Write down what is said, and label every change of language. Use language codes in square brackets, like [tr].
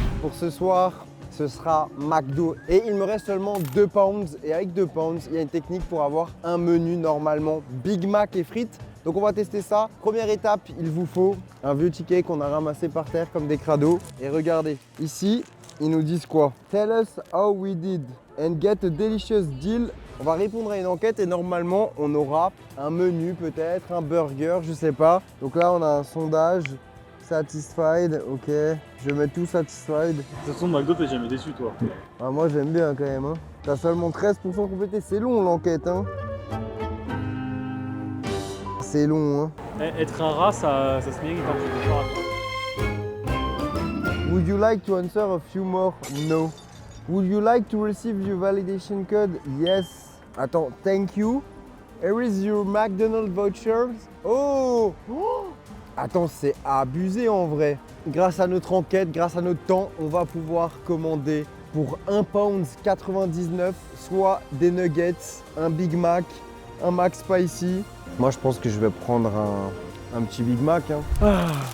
[fr] Pour ce soir, ce sera McDo. Et il me reste seulement 2 pounds. Et avec 2 pounds, il y a une technique pour avoir un menu normalement Big Mac et frites. Donc on va tester ça. Première étape, il vous faut un vieux ticket qu'on a ramassé par terre comme des crados. Et regardez, ici, ils nous disent quoi? [en] Tell us how we did and get a delicious deal. [fr] On va répondre à une enquête et normalement on aura un menu peut-être, un burger, je sais pas. Donc là on a un sondage, satisfied, ok. Je vais mettre tout satisfied. De toute façon, McDo, t'es jamais déçu, toi. Ah, moi j'aime bien quand même, hein. T'as seulement 13% complété, c'est long l'enquête, hein. C'est long, hein. Être un rat, ça se mérite, hein, je suis d'accord. [en] Would you like to answer a few more? No. Would you like to receive your validation code? Yes. [fr] Attends, [en] thank you. Here is your McDonald's vouchers. Oh! [fr] Attends, c'est abusé en vrai. Grâce à notre enquête, grâce à notre temps, on va pouvoir commander pour 1,99 £, soit des nuggets, un Big Mac, un Mac Spicy. Moi, je pense que je vais prendre un petit Big Mac, hein.